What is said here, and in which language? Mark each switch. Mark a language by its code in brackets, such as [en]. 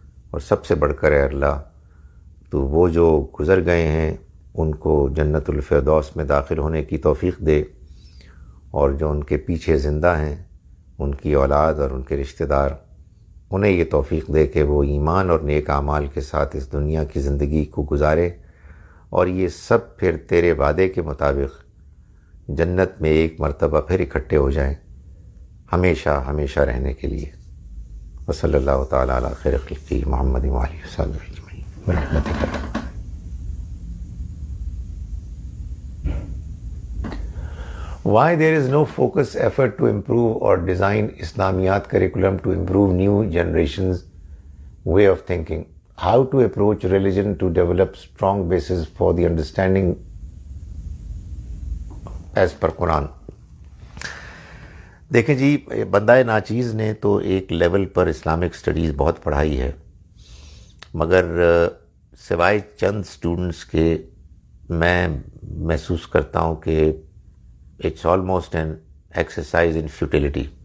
[ur] اور سب سے بڑھ کر اے اللہ تو وہ جو گزر گئے ہیں ان کو جنت الفردوس میں داخل ہونے کی توفیق دے, اور جو ان کے پیچھے زندہ ہیں ان کی اولاد اور ان کے رشتہ دار, انہیں یہ توفیق دے کہ وہ ایمان اور نیک اعمال کے ساتھ اس دنیا کی زندگی کو گزارے, اور یہ سب پھر تیرے وعدے کے مطابق جنت میں ایک مرتبہ پھر اکٹھے ہو جائیں ہمیشہ ہمیشہ رہنے کے لیے. [ar] وصلی اللہ تعالیٰ علی خیر خلقہ محمد وآلہ وصحبہ اجمعین برحمتک. [en] Why there is no focused effort to improve or design Islamiyat curriculum to improve new generations' way of thinking? How to approach religion to develop strong basis for the understanding as per Quran? [ur] دیکھیں جی, بندہ ناچیز نے تو ایک level پر Islamic studies بہت پڑھائی ہے, مگر سوائے چند اسٹوڈنٹس کے میں محسوس کرتا ہوں کہ [en] It's almost an exercise in futility.